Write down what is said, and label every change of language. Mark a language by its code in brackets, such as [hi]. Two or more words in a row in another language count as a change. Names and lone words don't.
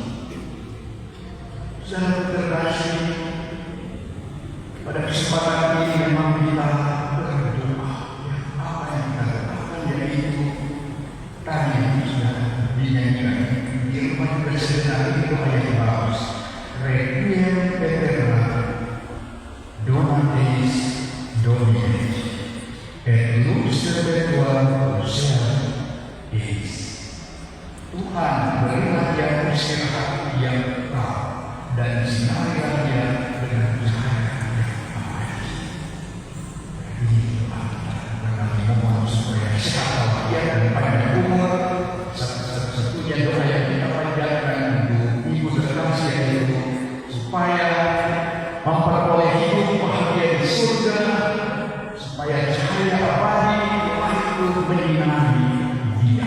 [id] Saudara terkasih, pada kesempatan ini memang kita berdoa. Apa yang kita katakan yaitu tadi sudah dinyanyikan di rumah juga sebenarnya ini doa yang bagus. [la] Requiem aeterna Dona Deis Domine et lux perpetua lucere eis. [id] Tuhan, berilah dia istirahat yang kekal dan sinarilah dia dengan cahaya yang abadi. Ini doa kita memohon supaya sehat walafiat dan panjang umur. Satu-satunya doa yang kita panjatkan untuk Ibu terkasih yaitu supaya memperoleh hidup bahagia di surga, supaya cahaya abadi itu menyinari dia.